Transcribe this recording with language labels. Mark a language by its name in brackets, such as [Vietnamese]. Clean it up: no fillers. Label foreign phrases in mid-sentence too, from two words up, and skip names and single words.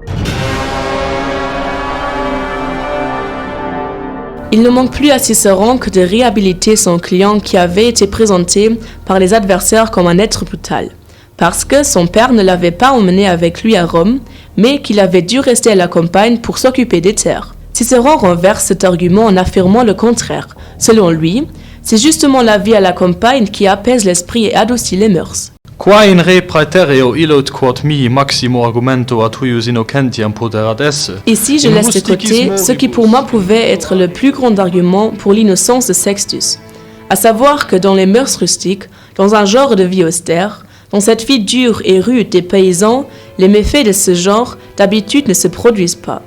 [French] Il ne manque plus à Cicéron que de réhabiliter son client qui avait été présenté par les adversaires comme un être brutal, parce que son père ne l'avait pas emmené avec lui à Rome, mais qu'il avait dû rester à la campagne pour s'occuper des terres. Cicéron renverse cet argument en affirmant le contraire. Selon lui, c'est justement la vie à la campagne qui apaise l'esprit et adoucit les mœurs. [Latin] Qua in re praetereo illud quod mihi maximo argumento a tuius innocentiam poterat esse. [French] Ici, je laisse de côté ce qui pour moi pouvait être le plus grand argument pour l'innocence de Sextus, à savoir que dans les mœurs rustiques, dans un genre de vie austère, dans cette vie dure et rude des paysans, les méfaits de ce genre d'habitude ne se produisent pas.